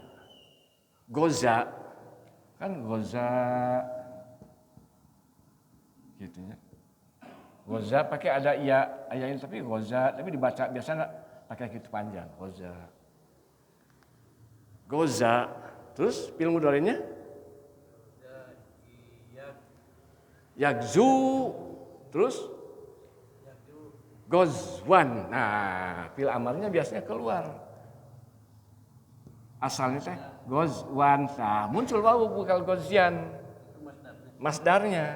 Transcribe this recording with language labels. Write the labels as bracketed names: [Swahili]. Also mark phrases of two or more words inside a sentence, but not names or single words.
[Indonesian] Goza, kan goza, gitu ya. Goza pakai ada iya, ayahnya tapi goza, tapi dibaca biasanya pakai gitu panjang, goza. Goza, terus [Arabic] fi'il mudhari'nya? [Indonesian] Yagzu, terus gozwan. Nah, [Arabic] fi'il amarnya [Indonesian] biasanya keluar. Asalnya teh gozwan. Nah, muncul wawu bukan gozian. Masdarnya.